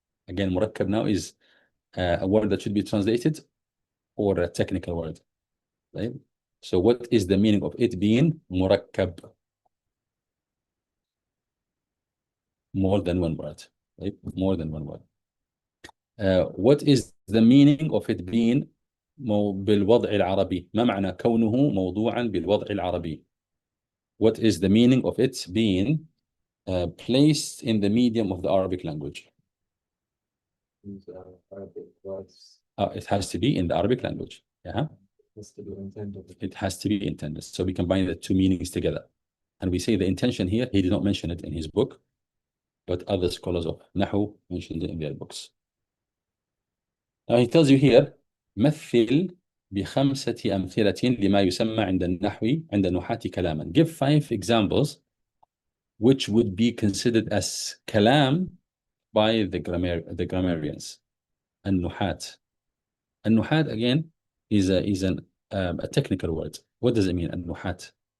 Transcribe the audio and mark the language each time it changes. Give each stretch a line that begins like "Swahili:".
English: Again, مركب now is a word that should be translated or a technical word, right? So what is the meaning of it being مركب? More than one word, right? More than one word. What is the meaning of it being
Arabic: بالوضع العربي؟ ما معنى كونه موضوعا بالوضع العربي?
English: What is the meaning of it being placed in the medium of the Arabic language? Arabic words. It has to be in the Arabic language. Yeah. Has to be intended. It has to be intended. So we combine the two meanings together. And we say the intention here, he did not mention it in his book, but other scholars of Nahu mentioned it in their books. Now he tells you here,
Arabic: مثل بخمسة أمثلة لما يسمى عند النحو عند النحاة كلاما.
English: Give 5 examples which would be considered as kalam by the grammarians.
Arabic: النحاة.
English: النحاة again is a technical word. What does it mean? النحاة.